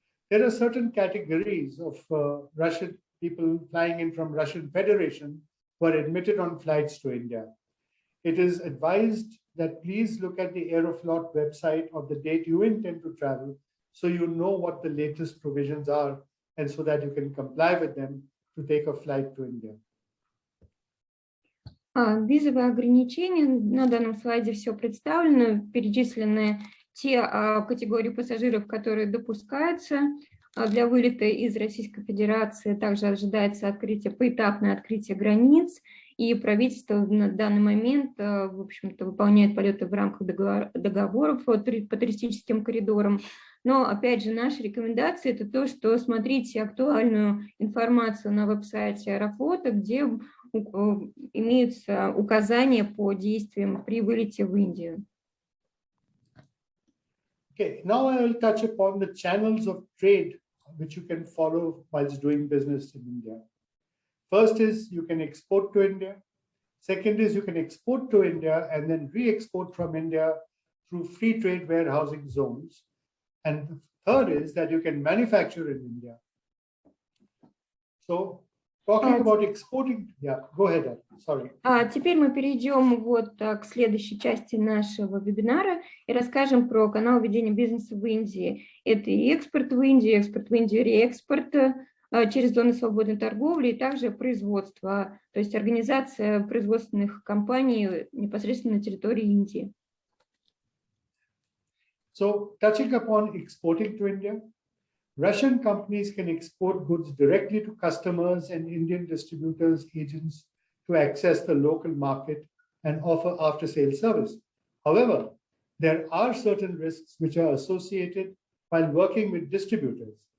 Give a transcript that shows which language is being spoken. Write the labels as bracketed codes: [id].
[en] There are certain categories of Russian people flying in from Russian Federation who are admitted on flights to India. It is advised that please look at the Aeroflot website of the date you intend to travel, so you know what the latest provisions are, and so that you can comply with them to take a flight to India. [ru] Визовые ограничения, на данном слайде все представлено, перечислены те категории пассажиров, которые допускаются для вылета из Российской Федерации. Также ожидается поэтапное открытие границ, и правительство на данный момент, в общем-то, выполняет полеты в рамках договоров по туристическим коридорам. Но, опять же, наши рекомендации – это то, что смотрите актуальную информацию на веб-сайте Аэрофлота, где имеются указания по действиям при вылете в Индию. [en] Okay, now I will touch upon the channels of trade which you can follow whilst doing business in India. First is you can export to India. Second is you can export to India and then re-export from India through free trade warehousing zones. And the third is that you can manufacture in India. So talking about exporting, yeah, go ahead, sorry. [ru] Теперь мы перейдем к следующей части нашего вебинара и расскажем про канал ведения бизнеса в Индии. Это и экспорт в Индию, реэкспорт через зоны свободной торговли, и также производство, то есть организация производственных компаний непосредственно на территории Индии. [en] So touching upon exporting to India, Russian companies can export goods directly to customers and Indian distributors, agents to access the local market and offer after-sales service. However, there are certain risks which are associated while working with distributors.